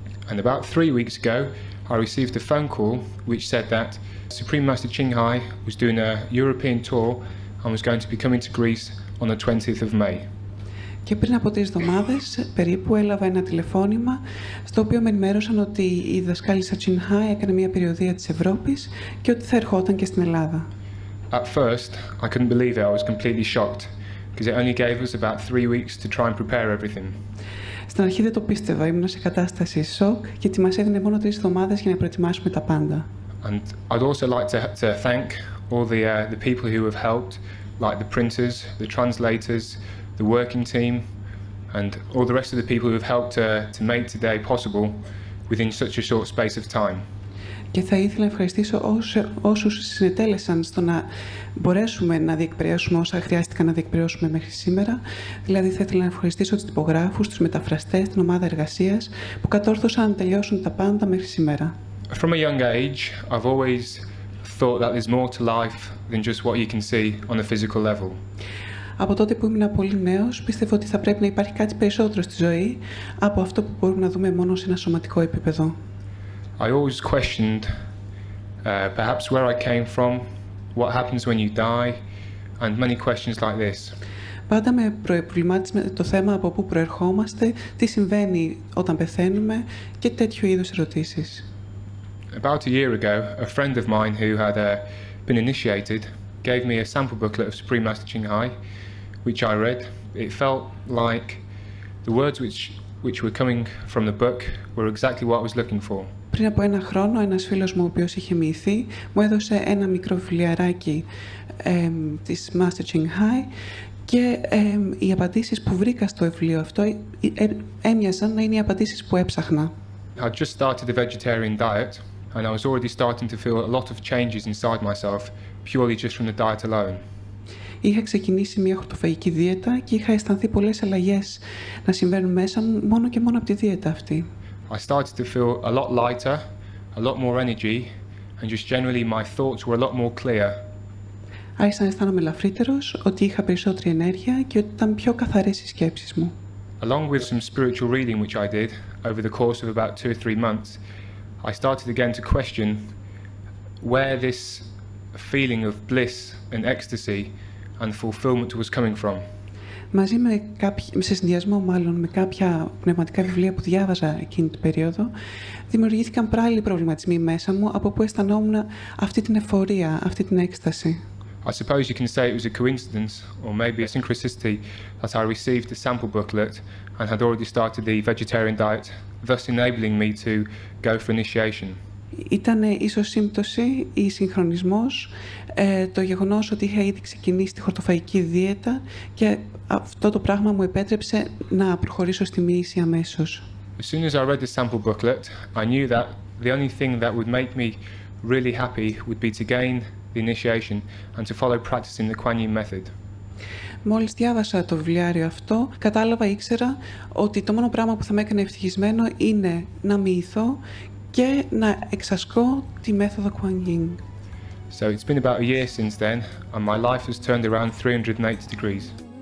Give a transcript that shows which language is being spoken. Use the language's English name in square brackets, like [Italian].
[English] And about 3 weeks ago, I received a phone call which said that Supreme Master Ching Hai was doing a European tour and was going to be coming to Greece on the 20th of May. [Greek] Και πριν από 3 εβδομάδες περίπου έλαβα ένα τηλεφώνημα στο οποίο με ενημέρωσαν ότι η διδασκάλισσα Ching Hai έκανε μια περιοδεία της Ευρώπης και ότι θα ερχόταν και στην Ελλάδα. [English] At first, I couldn't believe it. I was completely shocked because it only gave us about 3 weeks to try and prepare everything. [Greek] Στην αρχή δεν το πίστευα, ήμουν σε κατάσταση σοκ γιατί μας έδινε μόνο 3 εβδομάδες για να προετοιμάσουμε τα πάντα. [English] And I'd also like to thank all the people who have helped, like the printers, the translators, the working team, and all the rest of the people who have helped to make today possible within such a short space of time. [Greek] Και θα ήθελα να ευχαριστήσω όσους συνετέλεσαν στο να μπορέσουμε να διεκπαιρεώσουμε όσα χρειάστηκαν να διεκπαιρεώσουμε μέχρι σήμερα. Δηλαδή θα ήθελα να ευχαριστήσω τους τυπογράφους, τους μεταφραστές, την ομάδα εργασίας που κατόρθωσαν να τελειώσουν τα πάντα μέχρι σήμερα. [English] From a young age, I've always thought that there's more to life than just what you can see on a physical level. [Greek] Από τότε που ήμουν πολύ νέος, πίστευα ότι θα πρέπει να υπάρχει κάτι περισσότερο στη ζωή από αυτό που μπορούμε να δούμε μόνο σε ένα σωματικό επίπεδο. [English] I always questioned perhaps where I came from, what happens when you die, and many questions like this. [Greek] Πάντα με προβλημάτισε το θέμα από πού προερχόμαστε, τι συμβαίνει όταν πεθαίνουμε και τέτοιου είδους ερωτήσεις. [English] About a year ago, a friend of mine who had been initiated gave me a sample booklet of Supreme Master Ching Hai, which I read. It felt like the words which were coming from the book were exactly what I was looking for. [Greek] Πριν από 1 χρόνο, ένας φίλος μου, ο οποίος είχε μοιηθεί, μου έδωσε ένα μικρό βιβλιαράκι της Master Ching Hai και οι απαντήσεις που βρήκα στο βιβλίο αυτό έμοιαζαν να είναι οι απαντήσεις που έψαχνα. [English] I just started a vegetarian diet and I was already starting to feel a lot of changes inside myself purely just from the diet alone. [Greek] Είχα ξεκινήσει μια χορτοφαγική δίαιτα και είχα αισθανθεί πολλές αλλαγές να συμβαίνουν μέσα μου μόνο και μόνο από τη δίαιτα αυτή. [English] I started to feel a lot lighter, a lot more energy, and just generally my thoughts were a lot more clear. [Greek] Άρχισα να αισθάνομαι ελαφρύτερος, ότι είχα περισσότερη ενέργεια και ότι ήταν πιο καθαρές οι σκέψεις μου. [English] Along with some spiritual reading which I did over the course of about 2 or 3 months, I started again to question where this feeling of bliss and ecstasy and fulfillment was coming from. [Greek] Μαζί σε συνδυασμό μάλλον με κάποια πνευματικά βιβλία που διάβαζα εκείνη την περίοδο, δημιουργήθηκαν πάλι προβληματισμοί μέσα μου, από που αισθανόμουν αυτή την εφορία, αυτή την έκσταση. [English] I suppose you can say it was a coincidence, or maybe a synchronicity, that I received the sample booklet and had already started the vegetarian diet, thus enabling me to go for initiation. [Greek] Ήταν ίσως σύμπτωση ή συγχρονισμός το γεγονός ότι είχα ήδη ξεκινήσει τη χορτοφαγική δίαιτα και αυτό το πράγμα μου επέτρεψε να προχωρήσω στη μοίηση αμέσως. [English] As soon as I read the sample booklet, I knew that the only thing that would make me really happy would be to gain the initiation and to follow practicing the Kuan Yin method. [Greek] Μόλις διάβασα το βιβλιάριο αυτό, ήξερα ότι το μόνο πράγμα που θα με έκανε ευτυχισμένο είναι να μοιηθώ και να εξασκώ τη μέθοδο Kuan Yin. [English] So it's been about a year since then, and my life has turned around 380 degrees.